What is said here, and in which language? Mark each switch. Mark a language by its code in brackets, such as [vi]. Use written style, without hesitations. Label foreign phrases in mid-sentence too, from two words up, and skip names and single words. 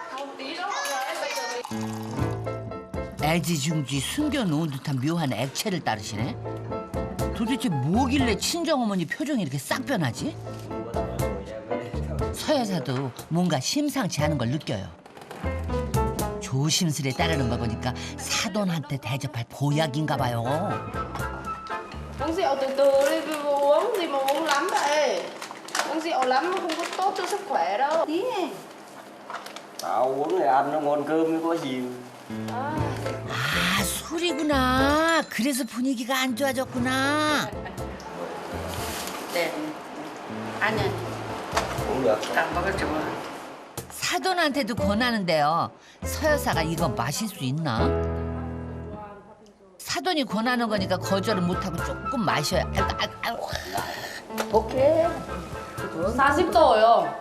[ko] 애지중지 숨겨놓은 듯한 묘한 액체를 따르시네. 도대체 뭐길래 친정어머니 표정이 이렇게 싹 변하지? 서 여사도 뭔가 심상치 않은 걸 느껴요. 조심스레 따르는 걸 보니까 사돈한테 대접할 보약인가 봐요. [vi] Uống rượu từ từ đi, uống gì mà uống lắm vậy? Uống rượu lắm không có tốt cho sức khỏe đâu. Tí này. Tao uống thì ăn nó ngon cơm mới có gì. [ko] 아, 술이구나. 그래서 분위기가 안 좋아졌구나. 네. 아니. [vi] Uống được. [ko] 딱 먹을지 뭐. 사돈한테도 권하는데요. 서 여사가 이거 마실 수 있나? 사돈이 권하는 거니까 거절을 못하고 조금 마셔야. 독해. 40도요.